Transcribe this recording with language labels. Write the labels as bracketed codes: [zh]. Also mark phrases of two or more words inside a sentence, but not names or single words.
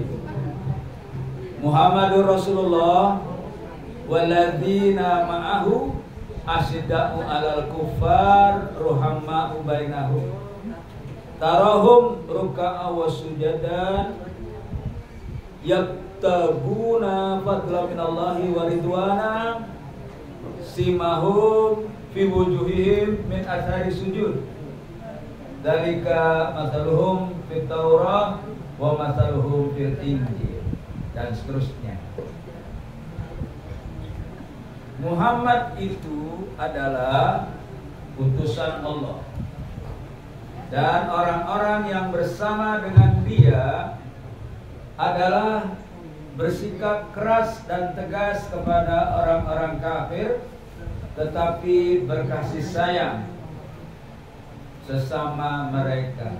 [ar] محمد رسول الله والذين معه أشداء على الكفار رحماء بينهم تراهم ركعا وسجدا يبتغون فضلا من الله ورضوانا سيماهم في وجوههم من أثر السجود ذلك مثلهم في التوراة ومثلهم في الإنجيل, [id] dan seterusnya. Muhammad itu adalah utusan Allah, dan orang-orang yang bersama dengan dia adalah bersikap keras dan tegas kepada orang-orang kafir, tetapi berkasih sayang sesama mereka.